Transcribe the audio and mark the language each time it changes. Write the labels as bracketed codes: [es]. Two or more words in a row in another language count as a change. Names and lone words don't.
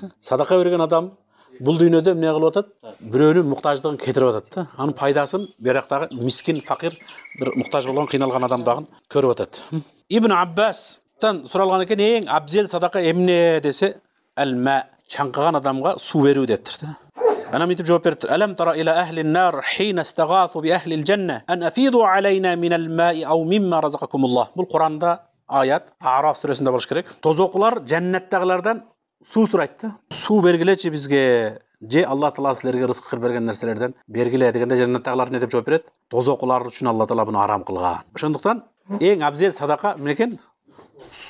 [ky] Садака берген адам бул дүйнөдө эмне кылып атат? Бирөөнүн муктаждыгын кетирип атат да. Анын пайдасын берактагы мискин, факир, бир муктаж болгон, кыйналган адамдагын көрүп атат. Ибн Аббастан суралган экен, эң абзел садака эмне десе, алма, чаңкыган адамга суу берүү дептир да. Ана мынтип жооп бериптир. [ar] ألم تر إلى أهل النار حين استغاثوا بأهل الجنة أن أفيضوا علينا من الماء أو مما رزقكم الله. [ky] Бул Куранда аят, Араф сүрөсүндө болуш керек. Тозокулар жаннаттагылардан суу сурайт да. Суу бергилечи бизге, же Алла Таала силерге рызык берген нерселерден бергиле дегенде жаннаттагылар не деп жооп берет? Тозокулар үчүн Алла Таала буну арам кылган. Ошондуктан эң абзел садака эмне экен?